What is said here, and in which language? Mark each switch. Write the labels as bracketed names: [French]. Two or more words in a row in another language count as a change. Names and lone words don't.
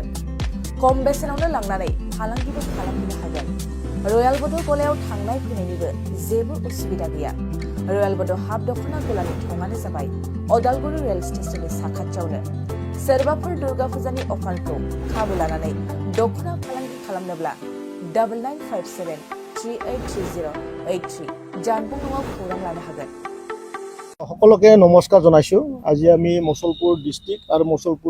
[Bodo] खम बेसेनावनो लांनानै फालांगिबो खालामनो हागोन रयेल बर्ड गलायाव थांनाय फैनायनिबो जेबो उसुबिदा गैया रयेल बर्ड हाब दखना गलानि थङानो जाबाय अदालगुरि रेल स्टेशननि साखाथियावनो सोरबाफोर दुर्गा फुजानि अफारखौ खाबु लानानै दखना फालांगि खालामनोब्ला 9957383083 जानबुं नङाव खौरां लानो हागोन [Assamese] সকলোকে নমস্কাৰ জনাইছোঁ আজি আমি মুছলপুৰ ডিষ্ট্ৰিক্ট আৰু মুছলপুৰ